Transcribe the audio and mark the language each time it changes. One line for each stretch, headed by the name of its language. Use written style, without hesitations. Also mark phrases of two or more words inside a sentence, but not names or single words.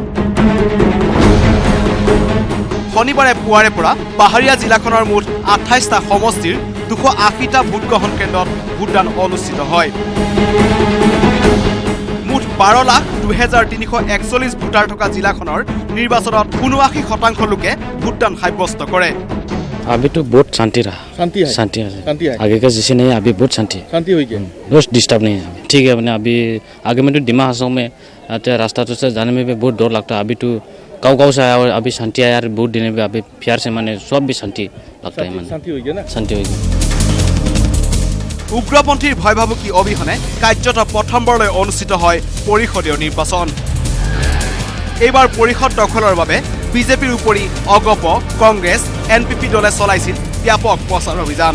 Assamese: শনিবাৰে পুৱাৰে পৰা পাহাৰীয়া জিলাখনৰ মুঠ 28টা সমষ্টিৰ 280টা ভোটগ্ৰহণ কেন্দ্ৰত ভোটদান অনুষ্ঠিত হয়। মুঠ 12,02,341 ভোটাৰ থকা জিলাখনৰ নিৰ্বাচনত 79% লোকে ভোটদান সাব্যস্ত কৰে।
Hindi: अभी तो बहुत शांति रहा। शांति है। आगे का जैसे नहीं है, अभी बहुत शांति हो गया। रोज डिस्टर्ब नहीं है। ठीक है, अभी आगे में तो डिमा हासाओ में रास्ता तो से जाने में भी बहुत डर लगता है। अभी तो गाँव से आया और अभी शांति आया यार, वोट देने में अभी प्यार से माने सब भी शांति लगता है। शांति हो गया ना। शांति हो गया।
Assamese: উগ্ৰপন্থীৰ ভয় ভাবুকি অবিহনে কাৰ্যত প্ৰথমবাৰলৈ অনুষ্ঠিত হয় পৰিষদীয় নিৰ্বাচন। এইবাৰ পৰিষদ দখলৰ বাবে বিজেপিৰ উপৰি অগপ, কংগ্ৰেছ, এনপিপি দলে চলাইছিল ব্যাপক প্ৰচাৰ অভিযান।